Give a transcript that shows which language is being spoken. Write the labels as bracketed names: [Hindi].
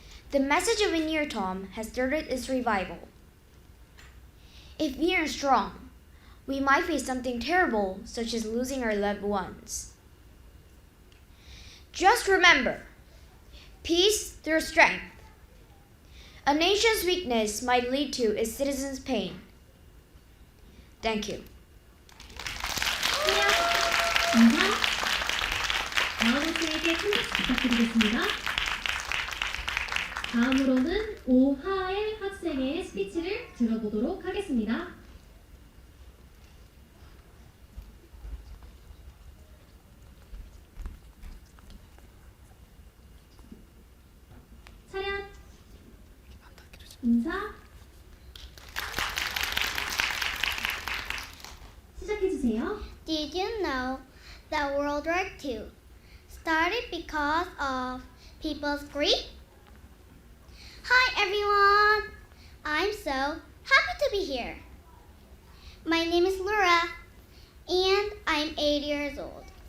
[English] The message of an ear tomb has started its revival. If we are strong, we might face something terrible, such as losing our loved ones. Just remember, peace through strength. A nation's weakness might lead to its citizens' pain. Thank you. [Korean] 인사, 다음 학생에게 큰 박수 부탁드리겠습니다. 다음으로는 오하엘 학생의 스피치를 들어보도록 하겠습니다. 차렷, 인사, 시작해주세요. [English] Did you know that World War II started because of people's greed? Hi everyone! I'm so happy to be here. My name is Laura and I'm 8 years old.